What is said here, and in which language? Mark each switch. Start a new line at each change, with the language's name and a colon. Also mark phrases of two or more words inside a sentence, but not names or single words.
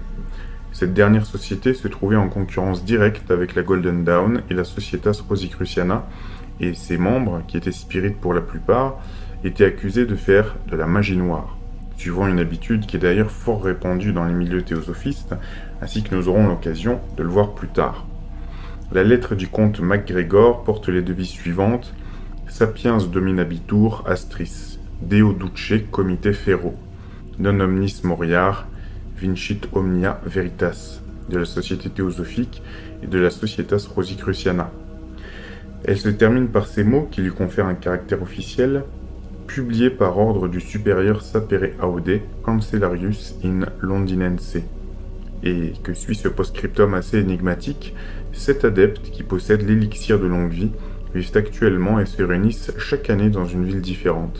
French: Cette dernière société se trouvait en concurrence directe avec la Golden Dawn et la Societas Rosicruciana, et ses membres, qui étaient spirites pour la plupart, étaient accusés de faire de la magie noire, suivant une habitude qui est d'ailleurs fort répandue dans les milieux théosophistes, ainsi que nous aurons l'occasion de le voir plus tard. La lettre du comte MacGregor porte les devises suivantes:
Latin: Sapiens dominabitur astris, Deo duce comite ferro, non omnis moriar, vincit omnia veritas,
French: de la Société théosophique et de la Societas Rosicruciana. Elle se termine par ces mots qui lui confèrent un caractère officiel, publié par ordre du supérieur Sapere Aude,
Latin: Cancellarius in Londinense.
French: Et que suit ce post-scriptum assez énigmatique, 7 adeptes qui possèdent l'élixir de longue vie vivent actuellement et se réunissent chaque année dans une ville différente.